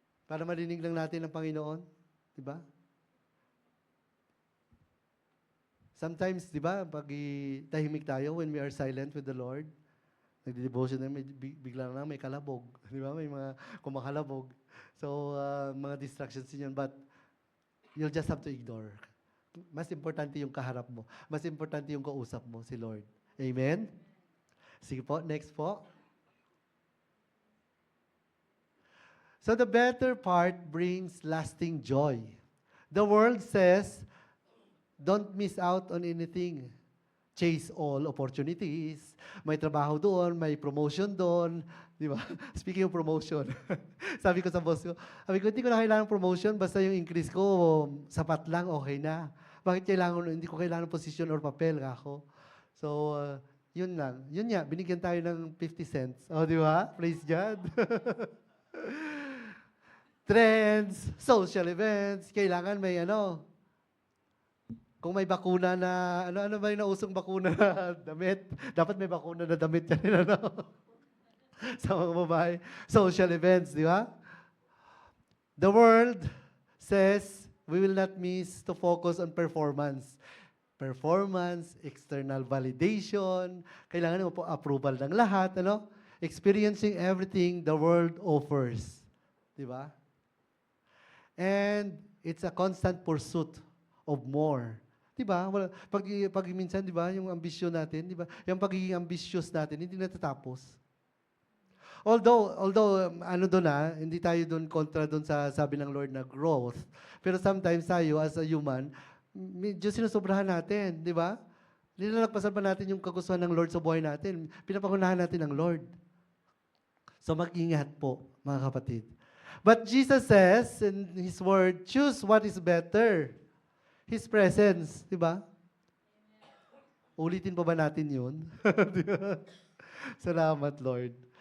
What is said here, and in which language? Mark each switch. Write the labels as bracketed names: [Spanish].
[Filipino] Para marinig lang natin ang Panginoon. Di ba? Sometimes, di ba, pag tahimik tayo [English] when we are silent with the Lord, [Filipino] nagdi-devotion na bigla na may kalabog. Di ba? May mga kumakalabog. So, mga distractions din yan. [English] But, you'll just have to ignore. [Filipino] Mas importante yung kaharap mo. Mas importante yung kausap mo, si Lord. Amen? Sige po, next po. [English] So the better part brings lasting joy. The world says, don't miss out on anything. Chase all opportunities. [Filipino] May trabaho doon, may promotion doon. Di ba? Speaking of promotion, sabi ko sa boss ko, hindi ko na kailangan promotion, basta yung increase ko, sapat lang, okay na. Bakit hindi ko kailangan posisyon or papel ako? So, yun lang. Yun nga, binigyan tayo ng 50 cents. O, di ba? Praise God. Trends, social events, kailangan may kung may bakuna na, ano ba yung nausong bakuna na damit? Dapat may bakuna na damit yan, sa mga babae. [English] Social events, [Filipino] di ba? [English] The world says we will not miss to focus on performance. Performance, external validation, [Filipino] kailangan mo po approval ng lahat, [English] Experiencing everything the world offers. [Filipino] Di ba? [English] And it's a constant pursuit of more. [Filipino] Di ba? Pag minsan, di ba, yung ambisyon natin, di ba? Yung pagiging ambitious natin, hindi natatapos. Although hindi tayo doon kontra doon sa sabi ng Lord na growth. Pero sometimes tayo as a human, medyo sinusobrahan natin, di ba? Nilalagpasan pa natin yung kagustuhan ng Lord sa buhay natin. Pinapangunahan natin ang Lord. So mag-ingat po, mga kapatid. [English] But Jesus says in His Word, choose what is better. His presence, [Filipino] di ba? Ulitin pa ba natin yun? Salamat, Lord.